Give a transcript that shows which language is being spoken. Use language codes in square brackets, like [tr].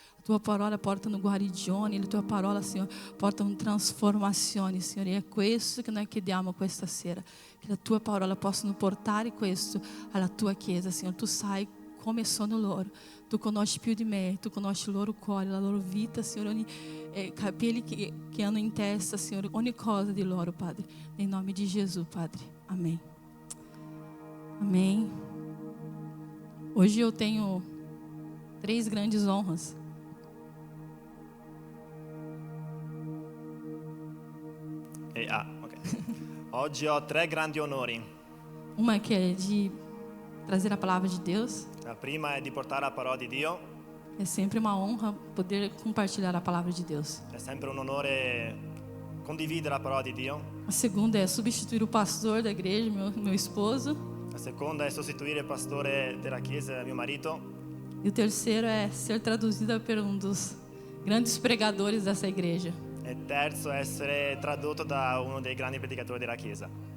[it] La tua parola portano guarigione, la tua parola, Signore, portano trasformazioni, Signore. E è questo che noi chiediamo questa sera, che la tua parola possano portare questo alla tua chiesa, Signore. Tu sai come sono loro, tu conosci più di me, tu conosci il loro cuore, la loro vita, Signore, ogni capelli che hanno in testa, Signore, ogni cosa di loro, Padre, nel nome di Gesù, Padre. [pt] Amém. Amém. Hoje eu tenho 3 grandes honras. [it] Oggi ho 3 grandi onori. [pt] Uma que é de trazer a palavra de Deus. [it] La prima è di portare la parola di Dio. [pt] É sempre uma honra poder compartilhar a palavra de Deus. [it] È sempre un onore condividere la parola di Dio. [pt] A segunda é substituir o pastor da igreja, meu esposo. [it] La seconda è sostituire il pastore della chiesa, mio marito. [pt] E o terceiro é ser traduzida por dos grandes pregadores dessa igreja. [it] E il terzo è essere tradotto da uno dei grandi predicatori della chiesa.